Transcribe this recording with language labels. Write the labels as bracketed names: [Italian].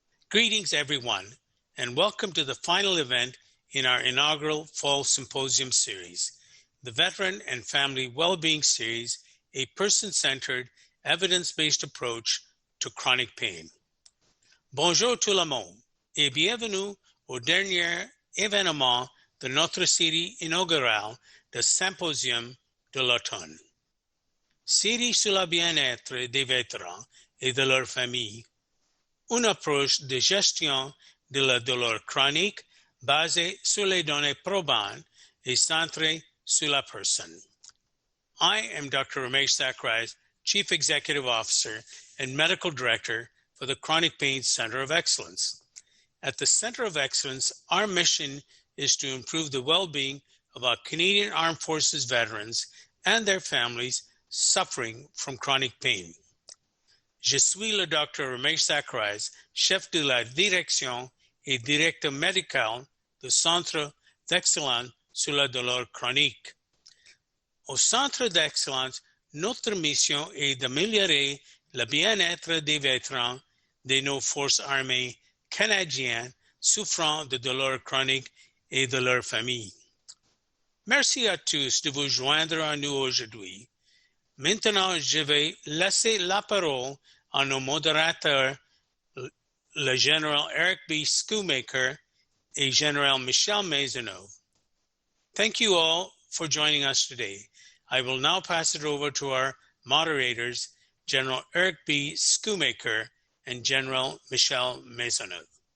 [English] Greetings, everyone, and welcome to the final event in our inaugural Fall Symposium series, the Veteran and Family Wellbeing Series, a person-centered, evidence-based approach to chronic pain. [French] Bonjour tout le monde et bienvenue au dernier événement de notre série inaugurale de Symposium de l'automne. Série sur le bien-être des vétérans et de leurs familles, une approche de gestion de la douleur chronique basée sur les données probantes et centrée sur la personne. [English] I am Dr. Ramesh Zacharias, Chief Executive Officer and Medical Director for the Chronic Pain Center of Excellence. At the Center of Excellence, our mission is to improve the well-being of our Canadian Armed Forces veterans and their families suffering from chronic pain. [French] Je suis le Dr. Ramesh Zacharias, chef de la direction et directeur médical du Centre d'Excellence sur la douleur chronique. Au Centre d'Excellence, notre mission est d'améliorer le bien-être des vétérans de nos forces armées canadiennes souffrant de douleurs chroniques et de leurs familles. Merci à tous de vous joindre à nous aujourd'hui. Maintenant, je vais laisser la parole à nos modérateurs, le général Eric B. Schoolmaker et General Michel Maisonneuve. [English] Thank you all for joining us today. I will now pass it over to our moderators, General Eric B. Schoolmaker and General Michel Maisonneuve.